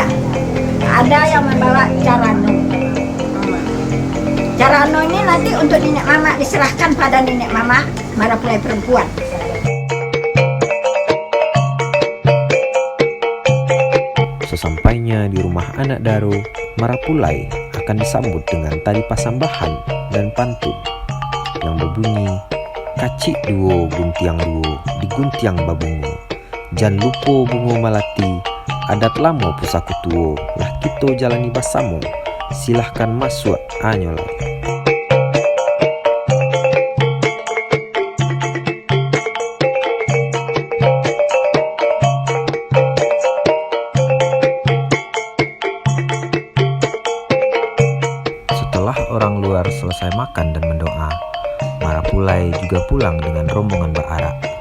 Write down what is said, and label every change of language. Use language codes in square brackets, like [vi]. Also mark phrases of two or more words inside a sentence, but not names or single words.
[id] Ada yang membawa carano. Carano ini nanti untuk nenek mama diserahkan pada nenek mama marapulai perempuan. Sesampainya di rumah anak Daro, marapulai akan disambut dengan tari pasambahan dan pantun yang berbunyi [min] kacik duo guntiang duo di guntiang babungo, jan lupo bungo malati, adat lamo pusaku tuo, lah kito jalani basamo, [id] silahkan masuk anyolai. Setelah orang luar selesai makan dan mendoa, marapulai juga pulang dengan rombongan Ba'ara.